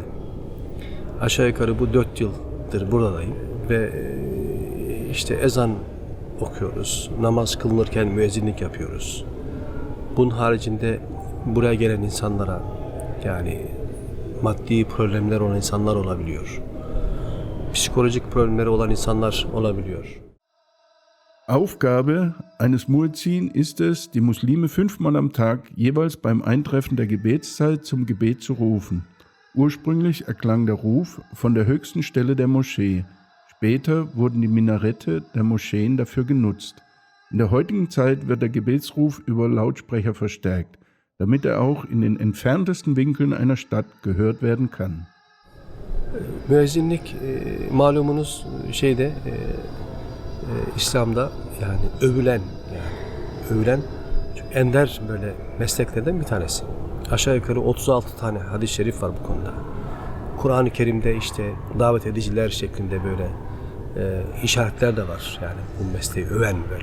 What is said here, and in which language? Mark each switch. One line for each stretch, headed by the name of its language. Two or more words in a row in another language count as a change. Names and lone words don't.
Turkish: Aşağı yukarı bu 4 yıldır buradayım ve işte ezan okuyoruz. Namaz kılınırken müezzinlik yapıyoruz. Bunun haricinde buraya gelen insanlara yani maddi problemler olan insanlar olabiliyor. Psikolojik problemleri olan insanlar olabiliyor.
German: Aufgabe eines Muezzin ist es, die Muslime 5-mal am Tag jeweils beim Eintreffen der Gebetszeit zum Gebet zu rufen. Ursprünglich erklang der Ruf von der höchsten Stelle der Moschee. Später wurden die Minarette der Moscheen dafür genutzt. In der heutigen Zeit wird der Gebetsruf über Lautsprecher verstärkt, damit er auch in den entferntesten Winkeln einer Stadt gehört werden kann.
Turkish: Müezzinlik malumunuz İslam'da yani övülen çok ender böyle mesleklerden bir tanesi. Aşağı yukarı 36 tane hadis-i şerif var bu konuda. Kur'an-ı Kerim'de işte davet ediciler şeklinde böyle işaretler de var yani bu mesleği öven böyle.